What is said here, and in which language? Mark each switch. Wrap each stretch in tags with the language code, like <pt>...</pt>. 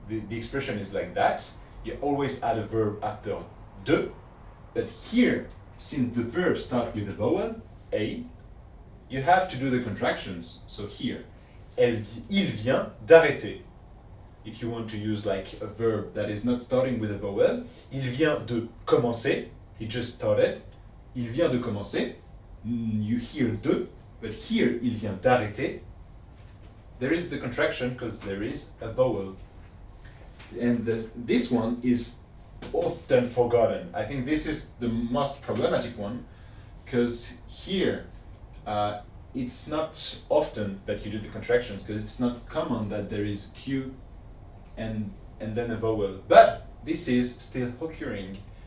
<en>The expression is like that. You always add a verb after de, but here, since the verb starts with a vowel, a, you have to do the contractions. So here,</en> <fr>il vient d'arrêter.</fr> <en>If you want to use like a verb that is not starting with a vowel,</en> <fr>il vient de commencer,</fr> <en>he just started.</en> <fr>Il vient de commencer,</fr> <en>you hear de, but here,</en> <fr>il vient d'arrêter.</fr> <en>There is the contraction because there is a vowel. And this one is often forgotten. I think this is the most problematic one because here it's not often that you do the contractions because it's not common that there is Q and then a vowel. But this is still occurring</en>